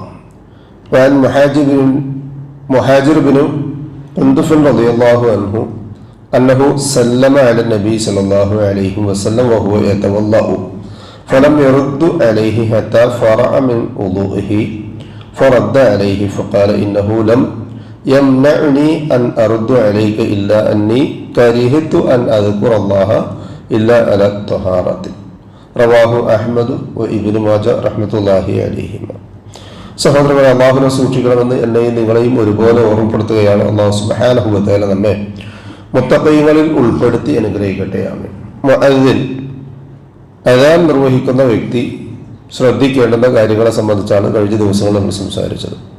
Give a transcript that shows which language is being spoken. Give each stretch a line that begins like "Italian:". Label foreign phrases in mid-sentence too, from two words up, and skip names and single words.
Arabic: وعن مهاجر بن قندف رضي الله عنه أنه سلم على النبي صلى الله عليه وسلم وهو يتوضأ فلم يرد عليه حتى فرغ من وضوئه فرد عليه فقال إنه لم يمنعني أن أرد عليك إلا أني كرهت أن أذكر الله إلا على الطهارة. رواه أحمد وابن ماجه رحمة الله عليهما.
Malayalam: സഹോദരങ്ങളെ, അല്ലാഹുവിനെ സൂക്ഷിക്കണമെന്ന് എന്നെയും നിങ്ങളെയും ഒരുപോലെ ഓർമ്മപ്പെടുത്തുകയാണ്. അല്ലാഹു
Arabic: سبحانه وتعالى
Malayalam: നമ്മെ മുത്തഖീങ്ങളിൽ ഉൾപ്പെടുത്തി അനുഗ്രഹിക്കട്ടെ. ആമീൻ. മുഅദ്ദിൻ, അദാൻ നിർവഹിക്കുന്ന വ്യക്തി ശ്രദ്ധിക്കേണ്ടുന്ന കാര്യങ്ങളെ സംബന്ധിച്ചാണ് കഴിഞ്ഞ ദിവസങ്ങൾ നമ്മൾ സംസാരിച്ചത്.